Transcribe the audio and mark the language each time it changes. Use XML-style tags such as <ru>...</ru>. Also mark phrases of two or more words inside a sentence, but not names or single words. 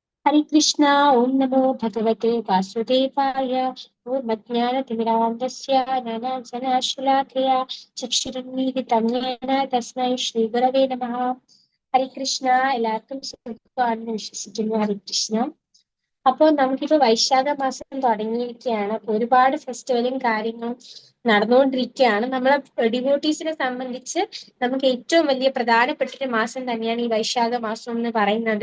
<sa>हरे कृष्णा। ओम नमो भगवते वासुदेवाय। ओम अज्ञानतिमिरान्धस्य ज्ञानाञ्जनशलाकया चक्षुरुन्मीलितं येन तस्मै ശ്രീഗുരവേ നമഃ. ഹരേ കൃഷ്ണ.</sa> <ml>എല്ലാവർക്കും സുഖമാണെന്ന് വിശ്വസിക്കുന്നു.</ml> <sa>ഹരേ കൃഷ്ണ.</sa> <ml>അപ്പോൾ നമുക്കിപ്പോ വൈശാഖ മാസം തുടങ്ങിയിരിക്കുകയാണ്. അപ്പൊ ഒരുപാട് ഫെസ്റ്റിവലും കാര്യങ്ങളും നടന്നുകൊണ്ടിരിക്കുകയാണ്. നമ്മളെ ഡിവോട്ടീസിനെ സംബന്ധിച്ച് നമുക്ക് ഏറ്റവും വലിയ പ്രധാനപ്പെട്ട ഒരു മാസം തന്നെയാണ് ഈ വൈശാഖ മാസം എന്ന് പറയുന്നത്.</ml>